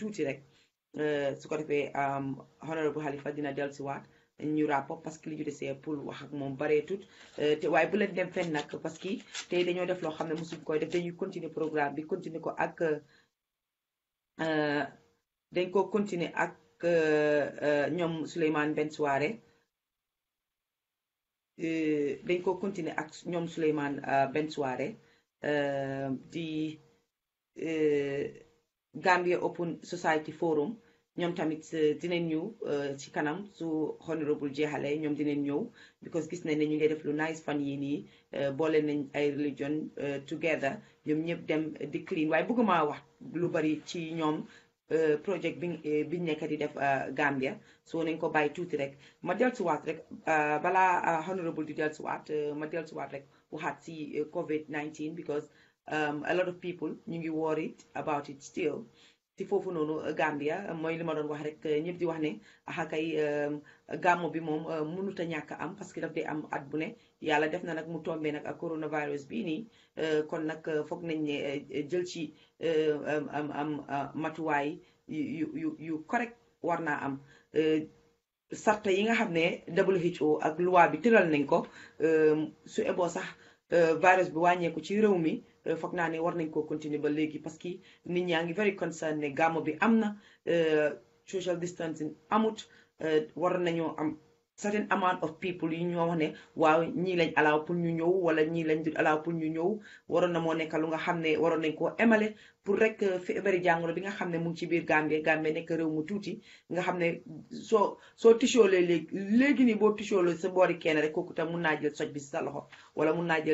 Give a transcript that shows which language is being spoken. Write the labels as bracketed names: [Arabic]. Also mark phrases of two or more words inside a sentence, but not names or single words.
[Wolof] tuuti rek su ko defee honorable Halifa dina dellusiwaat ñu rapport parce que li ñu desee pour wax ak moom bareetut te waaye bu leen dem fenn nag parce que tey dañoo def loo xam ne mosuñ koy def dañuy continuer programme bi continuer ko ak dañ ko continuer ak ñoom Souleymane Ben Souare dañ ko continuer ak ñoom Souleymane Ben Souare di Gambia Open Society Forum ñoom tamit dinañ ñëw ci kanam su honorable jeexale ñoom dinañ ñëw because gis nañ ne ñu ngi def lu nice fan yii nii boole nañ ay religion together ñoom ñëpp dem di clean waaye bëgguma wax lu bari ci ñoom projet biñ nekk di def Gambia so nañ ko bàyyi tuuti rek ma dellusiwaat rek balaa honorable di dellusiwaat ma dellusiwaat rek waxaat ci COVID-19 because [English] a lot of people [Wolof] ñu ngi [English] worried about it still [Wolof] ci foofu noonu Gambia mooy li ma doon wax rek ñëpp di wax ne kay gàmmu bi moom mënut a ñàkk am parce que daf dee am at bu ne yàlla def na nag mu tombé nag ak coronavirus bii nii kon nag foog nañ ne jël ci am matuwaay yu correct war naa am sarta yi nga xam ne WHO ak loi bi tëral nañ ko su eboo sax virus bi wàññeeku ci réew mi foog naa ne war nañ koo continuer ba léegi parce que nit ñaa ngi [English] very concerned [Wolof] ne gàmmu bi am na [English] social distancing [Wolof] amut war nañoo am [English] certain amount of people [Wolof] yi ñoo wax ne waaw ñii lañ allow pour ñu ñëw wala ñii lañ du allow pour ñu ñëw waroon na moo nekk lu nga xam ne waroon nañ koo emale pour rek feebari jàngoro bi nga xam ne mu ngi ci biir Gambie nekk réew mu tuuti nga xam ne soo tisoolee léegi nii boo tisoolee sa boori kenn rek kooku tam mun naa jël soj bi si sa loxo wala mun naa